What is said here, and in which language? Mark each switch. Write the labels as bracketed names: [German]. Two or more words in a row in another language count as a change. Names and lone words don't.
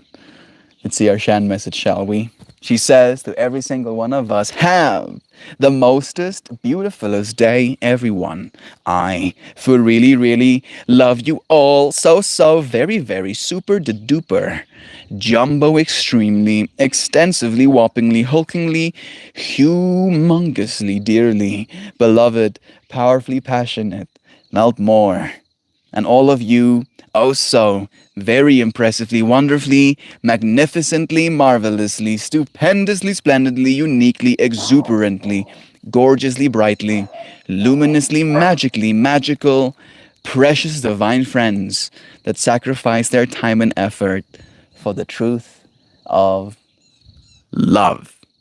[English] Let's see our Shan message, shall we? She says to every single one of us, have the mostest, beautifulest day, everyone. I, for really, really love you all so, very, very super de duper, jumbo extremely, extensively, whoppingly, hulkingly, humongously, dearly, beloved, powerfully passionate, melt more. And all of you, oh so, very impressively, wonderfully, magnificently, marvelously, stupendously, splendidly, uniquely, exuberantly, gorgeously, brightly, luminously, magically, magical, precious divine friends that sacrifice their time and effort for the truth of love.